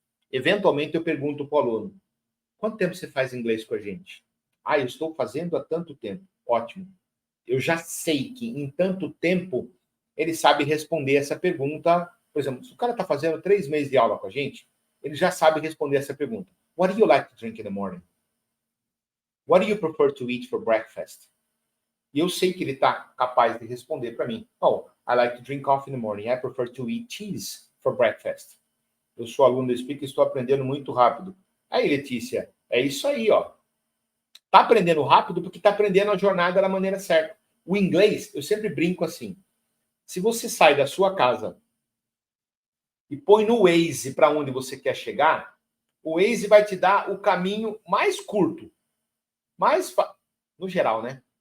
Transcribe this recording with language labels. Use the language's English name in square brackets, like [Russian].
[Portuguese] Eventualmente eu pergunto para o aluno, quanto tempo você faz inglês com a gente? Ah, eu estou fazendo há tanto tempo. Ótimo. Eu já sei que em tanto tempo ele sabe responder essa pergunta. Por exemplo, se o cara está fazendo 3 meses de aula com a gente, ele já sabe responder essa pergunta. [English] What do you like to drink in the morning? What do you prefer to eat for breakfast? [Portuguese] E eu sei que ele está capaz de responder para mim. [English] Oh, I like to drink coffee in the morning. I prefer to eat cheese for breakfast. [Portuguese] Eu sou aluno do Speak e estou aprendendo muito rápido. Aí, Letícia, é isso aí, ó. Tá aprendendo rápido porque tá aprendendo a jornada da maneira certa. O inglês, eu sempre brinco assim. Se você sai da sua casa e põe no Waze para onde você quer chegar, o Waze vai te dar o caminho mais curto, no geral, né?